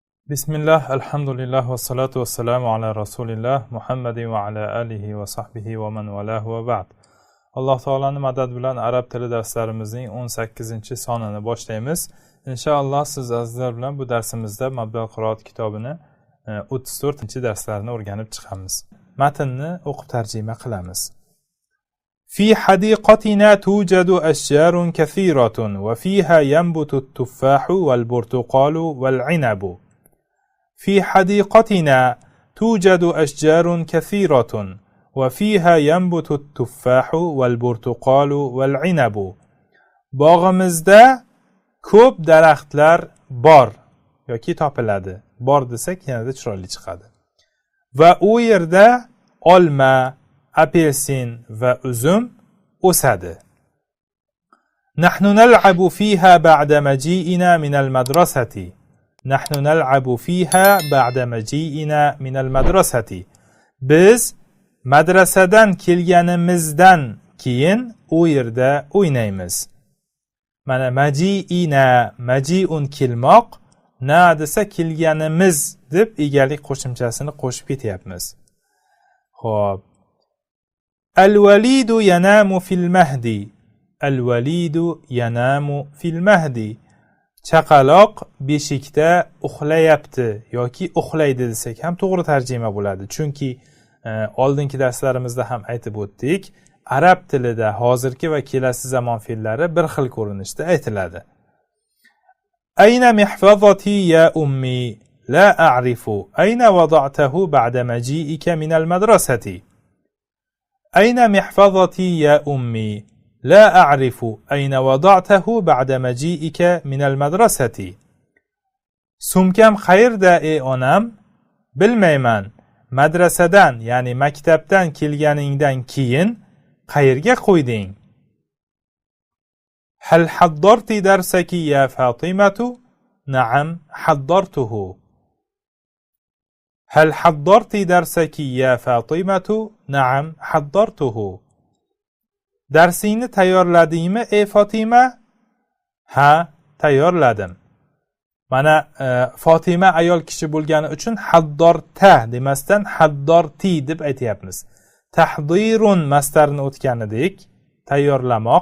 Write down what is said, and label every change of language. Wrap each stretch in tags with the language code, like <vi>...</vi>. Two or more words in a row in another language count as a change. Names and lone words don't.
<ar>بسم الله، الحمد لله، والصلاة والسلام على رسول الله، محمد وعلى آله وصحبه ومن والاه وبعد.</ar> <uz>Alloh taolaning madad bilan arab tili darslarimizning 18-sonini boshlaymiz. Inshaalloh siz azizlar bilan bu darsimizda Mabdal qiroat kitobini 34-darslarini o'rganib chiqamiz. Matnni o'qib tarjima qilamiz.</uz> <ar>في حديقتنا توجد أشجار كثيرة وفيها ينبت التفاح والبرتقال والعنب. في حديقتنا توجد أشجار كثيرة وفيها ينبت التفاح والبرتقال والعنب.</ar> <uz>باغimizda ko'p daraxtlar bor yoki topiladi. Bor desak yanada chiroyli chiqadi. Va u yerda olma, apelsin va uzum o'sadi.</uz> <ar>نحن نلعب فيها بعد مجيئنا من المدرسة. نحن نلعب فيها بعد مجيئنا من المدرسة.</ar> <uz>Biz madrasadan kelganimizdan keyin u yerda o'ynaymiz. Mana</uz> <ar>مجيئنا، مجيء</ar> <uz>kelmoq, na desa kelganimiz deb egalik qo'shimchasini qo'shib ketyapmiz. Xo'p.</uz> <ar>الوليد ينام في المهد. الوليد ينام في المهد.</ar> <uz>Chaqaloq beshikda uxlayapti yoki uxlaydi desak ham to'g'ri tarjima bo'ladi. Chunki oldingi darslarimizda ham aytib o'tdik, arab tilida hozirgi va kelasi zamon fe'llari bir xil ko'rinishda aytiladi.</uz> <ar>أين محفظتي يا أمي لا أعرف أين وضعته بعد مجيئك من المدرسة. أين محفظتي يا أمي لا أعرف أين وضعته بعد مجيئك من المدرسة. سمكم خير دا</ar> <uz>ey onam, bilmayman. Madrasadan, ya'ni maktabdan kelganingdan keyin qayerga qo'yding?</uz> <ar>هل حضرت درسك يا فاطمة؟ نعم حضرته. هل حضرت درسك يا فاطمة؟ نعم حضرته.</ar> <uz>Darsingni tayyorladingmi ey Fatima? Ha, tayyorladim. Mana Fatima ayol kishi bo'lgani uchun haddorta demasdan haddorti deb aytayapmiz. Tahdirun masdarini o'tganidek, tayyorlamoq.</uz>